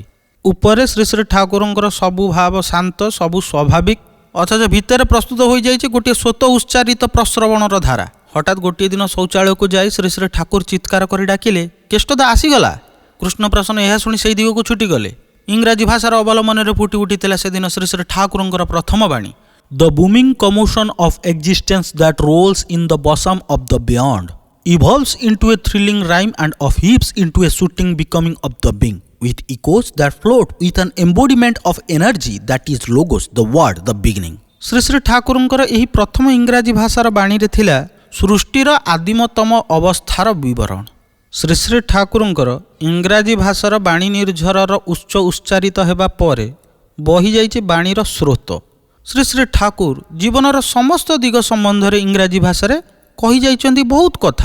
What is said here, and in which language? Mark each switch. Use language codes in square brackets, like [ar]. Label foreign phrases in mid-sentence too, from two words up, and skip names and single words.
[or] ଉପରେ ଶ୍ରୀ ଶ୍ରୀ ଠାକୁରଙ୍କର ସବୁ ଭାବ ଶାନ୍ତ, ସବୁ ସ୍ୱାଭାବିକ, ଅଥଚ ଭିତରେ ପ୍ରସ୍ତୁତ ହୋଇଯାଇଛି ଗୋଟିଏ ସ୍ୱତ ଉଚ୍ଚାରିତ ପ୍ରଶ୍ରବଣର ଧାରା। ହଠାତ୍ ଗୋଟିଏ ଦିନ ଶୌଚାଳୟକୁ ଯାଇ ଶ୍ରୀ ଶ୍ରୀ ଠାକୁର ଚିତ୍କାର କରି ଡାକିଲେ, କେଷ୍ଟଦା ଆସିଗଲା। କୃଷ୍ଣପ୍ରସନ୍ନ ଏହା ଶୁଣି ସେହି ଦିଗକୁ ଛୁଟିଗଲେ। ଇଂରାଜୀ ଭାଷାର ଅବଲମ୍ବନରେ ଫୁଟି ଉଠିଥିଲା ସେଦିନ ଶ୍ରୀ ଶ୍ରୀ ଠାକୁରଙ୍କର ପ୍ରଥମ ବାଣୀ। [en] The booming commotion of existence that rolls in the bosom of the beyond evolves into a thrilling rhyme and upheaves into a shooting becoming of the being, with echoes that float with an embodiment of energy that is logos, the word, the beginning. [or] ଶ୍ରୀ ଶ୍ରୀ ଠାକୁରଙ୍କର ଏହି ପ୍ରଥମ ଇଂରାଜୀ ଭାଷାର ବାଣୀରେ ଥିଲା ସୃଷ୍ଟିର ଆଦିମତମ ଅବସ୍ଥାର ବିବରଣ ଶ୍ରୀ ଶ୍ରୀ ଠାକୁରଙ୍କର ଇଂରାଜୀ ଭାଷାର ବାଣୀ ନିର୍ଝରର ଉଚ୍ଚ ଉଚ୍ଚାରିତ ହେବା ପରେ ବହିଯାଇଛି ବାଣୀର ସ୍ରୋତ। ଶ୍ରୀ ଶ୍ରୀ ଠାକୁର ଜୀବନର ସମସ୍ତ ଦିଗ ସମ୍ବନ୍ଧରେ ଇଂରାଜୀ ଭାଷାରେ କହିଯାଇଛନ୍ତି ବହୁତ କଥା।